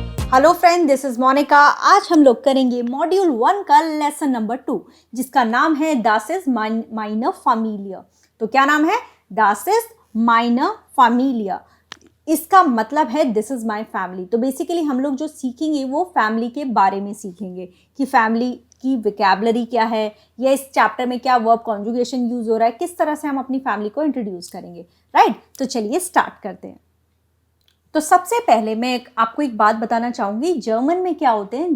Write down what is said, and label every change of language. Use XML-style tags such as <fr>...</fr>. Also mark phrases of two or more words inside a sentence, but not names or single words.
<en>hello friend, this is Monika.</en> <hi>आज हम लोग करेंगे मॉड्यूल 1 का लेसन नंबर 2 जिसका नाम है</hi> <de>Das ist meine Familie।</de> <hi>तो क्या नाम है?</hi> <de>Das ist meine Familie।</de> <hi>इसका मतलब है</hi> <en>this is my family.</en> <hi>तो बेसिकली हम लोग जो सीखेंगे वो फैमिली के बारे में सीखेंगे कि फैमिली की विकैबलरी क्या है, या इस चैप्टर में क्या</hi> <en>verb conjugation use</en> <hi>हो रहा है, किस तरह से हम अपनी फैमिली को इंट्रोड्यूस करेंगे। राइट, तो चलिए स्टार्ट करते हैं। तो सबसे पहले मैं आपको एक बात बताना चाहूंगी, जर्मन में क्या होते हैं?</hi>